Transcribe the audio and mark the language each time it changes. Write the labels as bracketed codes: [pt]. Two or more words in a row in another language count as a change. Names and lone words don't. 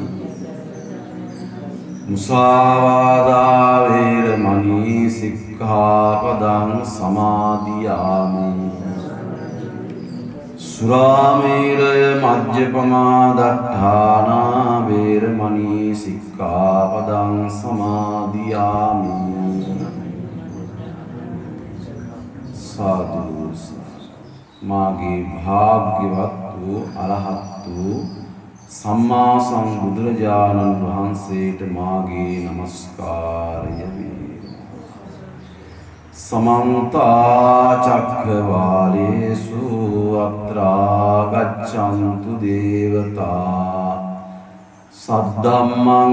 [pi] මුසාවාදා වේරමණී සික්ඛාපදං සමාදියාමි. සුරාමේරය මජ්ජපමා දට්ඨානා වේරමණී සික්ඛාපදං සමාදියාමි. [si] සාදු මාගේ භාග්‍යවත් වූ අරහත් වූ සම්මා සම්බුදුරජාණන් වහන්සේට මාගේ නමස්කාරය වේ. [pi] සමන්ත චක්ඛවාලේසු අත්‍රා ගච්ඡන්තු දේවතා සද්ධම්මං